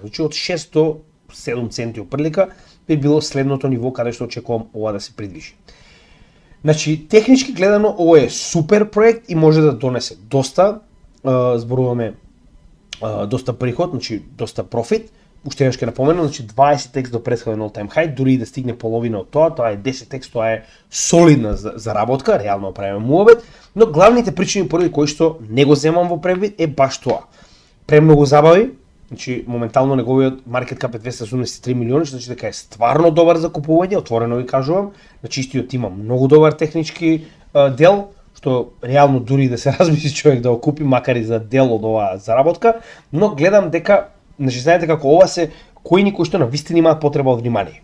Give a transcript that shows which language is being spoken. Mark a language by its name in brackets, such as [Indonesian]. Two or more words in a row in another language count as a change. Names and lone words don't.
[Macedonian] Значи од 6 до 7 центи опрлика би било следното ниво каде што очекувам ова да се придвижи. Значи, технички гледано, ова е супер проект и може да донесе доста, зборуваме доста приход, значи доста профит. уште еднаш ќе напоменам, значи 20x до претходен [English] all-time high, [Macedonian] дури и да стигне половина од тоа е 10x, тоа е солидна заработка, реално правиме муабет, но главните причини поради кои што не го земам во предвид е баш тоа. Премногу забави, значи моментално неговиот маркет кап е 273 милиони, што значи дека е стварно добар за купување, отворено ви кажувам, значи истиот има многу добар технички дел, што реално дури да се размисли човек да го купи, макар и за дел од оваа заработка, но гледам дека, значи знаете како ова се коини кои што навистина имаат потреба од внимание.